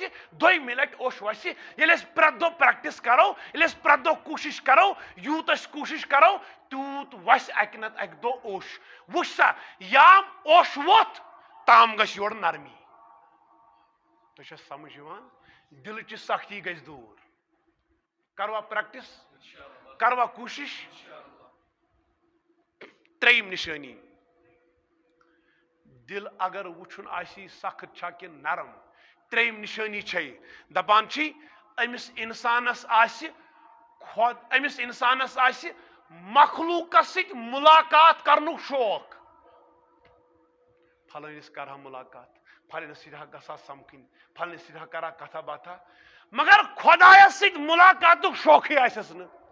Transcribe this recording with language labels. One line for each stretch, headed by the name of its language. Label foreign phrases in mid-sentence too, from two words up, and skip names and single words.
Kashmiri: دوٚیمہِ لٹہِ اوٚش وسہِ ییٚلہِ أسۍ پرٛٮ۪تھ دۄہ پریکٹس کرو ییٚلہِ أسۍ پرٛٮ۪تھ دۄہ کوٗشش کرو یوٗت أسۍ کوٗشش کرو تیوٗت وسہِ اکہِ نتہٕ اکہِ دۄہ اوٚش وٕچھ سا یام اوٚش ووٚتھ تام گژھِ یورٕ نرمی تۄہہِ چھا سمجھ یِوان دلچہِ سختی گژھِ دوٗر کروا پریکٹس کروا کوٗشش ترٛیٚیِم نشٲنی دل اگر وٕچھُن آسی سخت چھا کِنہٕ نرم ترٛیٚیِم نشٲنی چھے دپان چھی أمِس انسانس آسہِ مخلوٗقس سۭتۍ مُلاقات کرنُک شوق پھلٲنِس کرہا مُلاقات پھلٲنِس سۭتۍ ہا گژھا سمکھٕنۍ پھلٲنِس سۭتۍ ہا کرا کتھا باتھا مگر خۄدایس سۭتۍ مُلاقاتُک شوقٕے آسٮ۪س نہٕ